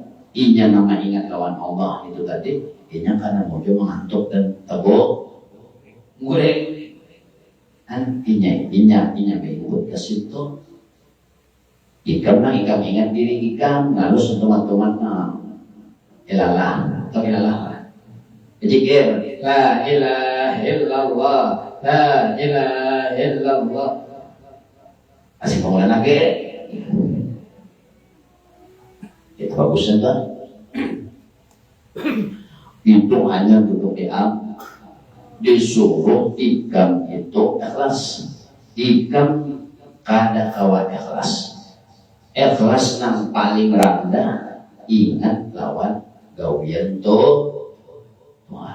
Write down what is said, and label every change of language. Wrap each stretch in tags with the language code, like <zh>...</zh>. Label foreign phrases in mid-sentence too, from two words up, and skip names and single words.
<bjn>inya nama ingat lawan Allah itu tadi inya karena mojo mengantuk dan tebo ngurek kan inya mengikut ke situ ikam ingat diri ikam lalu sentuhan-tuhan ilalah atau ilalah jikir</bjn> <ar>la ilaha illallah la ilaha illallah</ar> <bjn>asik pengulangan lagi itu bagusnya kan itu hanya duduk disuruh ikam itu ikhlas. Ikam kada kawan ikhlas nang paling rendah ingat lawan gawian Tuhan.</bjn>